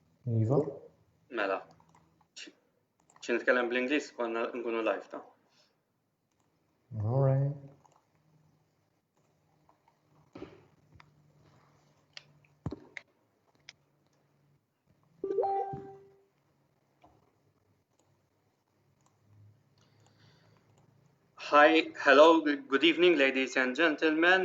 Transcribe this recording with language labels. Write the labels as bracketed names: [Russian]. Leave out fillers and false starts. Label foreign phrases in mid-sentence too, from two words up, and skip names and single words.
[Maltese] Iva? Mela. Xi nitkellem bl-Ingliż konna nkunu live ta'. [English] All right. Hi, hello, good evening, ladies and gentlemen.